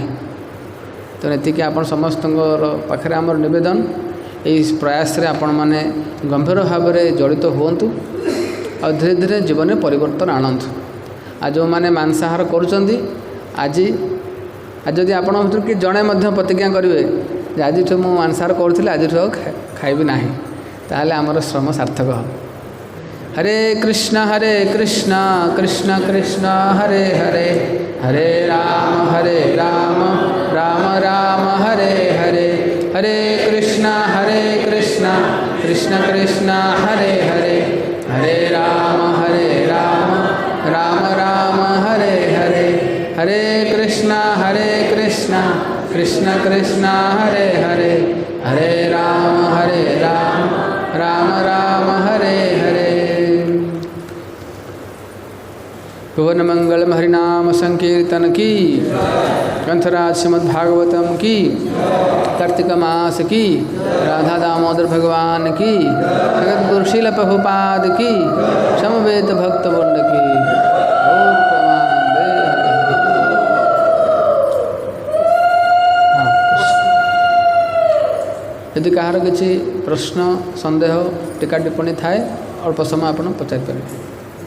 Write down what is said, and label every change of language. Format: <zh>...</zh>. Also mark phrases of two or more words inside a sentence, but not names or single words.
<or>ତେଣୁ ଏତିକି ଆପଣ ସମସ୍ତଙ୍କର ପାଖରେ ଆମର ନିବେଦନ, ଏହି ପ୍ରୟାସରେ ଆପଣମାନେ ଗମ୍ଭୀର ଭାବରେ ଜଡ଼ିତ ହୁଅନ୍ତୁ ଆଉ ଧୀରେ ଧୀରେ ଜୀବନରେ ପରିବର୍ତ୍ତନ ଆଣନ୍ତୁ। ଆଉ ଯେଉଁମାନେ ମାଂସାହାର କରୁଛନ୍ତି, ଆଜି ଯଦି ଆପଣଙ୍କ ଭିତରୁ କି ଜଣେ ମଧ୍ୟ ପ୍ରତିଜ୍ଞା କରିବେ ଯେ ଆଜିଠୁ ମୁଁ ମାଂସାହାର କରୁଥିଲି, ଆଜିଠୁ ଆଉ ଖାଇବି ନାହିଁ, ତାହେଲେ ଆମର ଶ୍ରମ ସାର୍ଥକ ହେବ।</or> <sa>हरे कृष्ण कृष्ण कृष्ण हरे हरे, हरे राम राम राम हरे हरे, हरे कृष्ण कृष्ण कृष्ण हरे हरे, हरे राम राम राम हरे हरे, हरे कृष्ण कृष्ण कृष्ण हरे हरे, हरे राम राम राम हरे हरे।</sa> <hi>भुवन मंगलम हरिनाम संकीर्तन की, ग्रंथराज श्रीमद्भागवतम की, कार्तिक मास की, राधा दामोदर भगवान की, जगत गुरु शील प्रभुपाद की, समवेत भक्त वृंद की।</hi> <or>ଓମ ଯଦି କାହାର କିଛି ପ୍ରଶ୍ନ ସନ୍ଦେହ ଟୀକା ଟିପ୍ପଣୀ ଥାଏ ଅଳ୍ପ ସମୟ ଆପଣ ପଚାରି ପାରେ।</or>